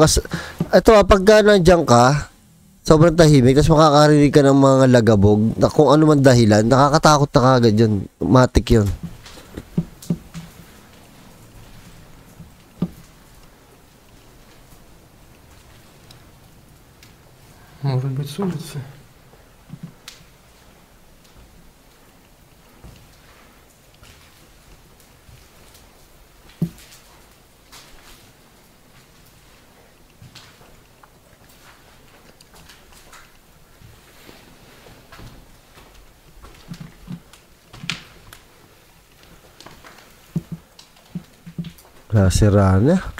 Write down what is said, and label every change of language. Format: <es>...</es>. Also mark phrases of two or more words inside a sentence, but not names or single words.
<tl>ito pagka nandiyan ka, sobrang tahimik, tapos makakarinig ka ng mga lagabog, na kung ano man dahilan, nakakatakot na kagad yun. Matik yun.</tl> <ru>Может быть, с улицы?</ru> <tl>Nasira na.</tl>